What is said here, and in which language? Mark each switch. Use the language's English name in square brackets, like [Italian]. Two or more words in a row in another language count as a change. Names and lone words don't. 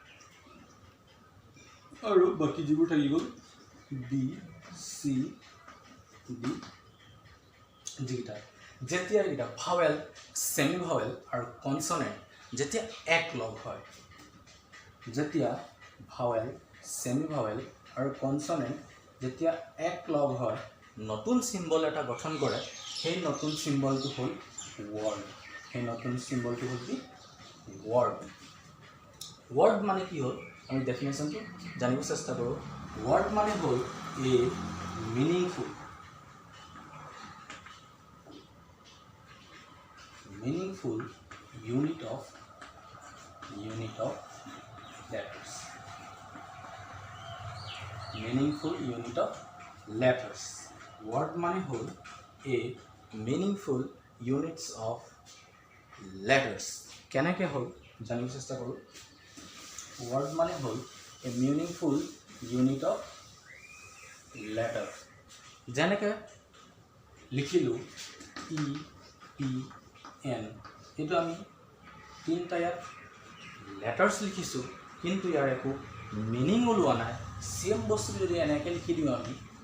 [Assamese] আৰু বাকী যিবোৰ থাকি গ'ল বি চি ডি যিকেইটা যেতিয়া এইকেইটা [English] vowel semi vowel [Assamese] আৰু কনসনেন্ট যেতিয়া এক লগ হয় যেতিয়া [English] vowel semi vowel [Assamese] আৰু কনসনেন্ট যেতিয়া এক লগ হয় নতুন সিম্বল এটা গঠন কৰে সেই নতুন সিম্বলটো হ'ল ৱৰ্ড সেই নতুন সিম্বলটো হ'ল কি ৱৰ্ড মানে কি হ'ল আমি ডেফিনেশ্যনটো জানিব চেষ্টা কৰোঁ ৱৰ্ড মানে হ'ল [English] a meaningful unit of letters meaningful unit of letters word [Assamese] মানে হল [English] a meaningful units of [Assamese] letters কেনেকৈ হল জানিব চেষ্টা কৰোঁ word মানে হল [English] a meaningful unit of letter [Assamese] যেনেকৈ লিখিলোঁ e p n এইটো আমি তিনিটা ইয়াত লেটাৰ্ছ লিখিছোঁ কিন্তু ইয়াৰ একো মিনিং ওলোৱা নাই সেম বস্তু যদি এনেকৈ লিখি দিওঁ আমি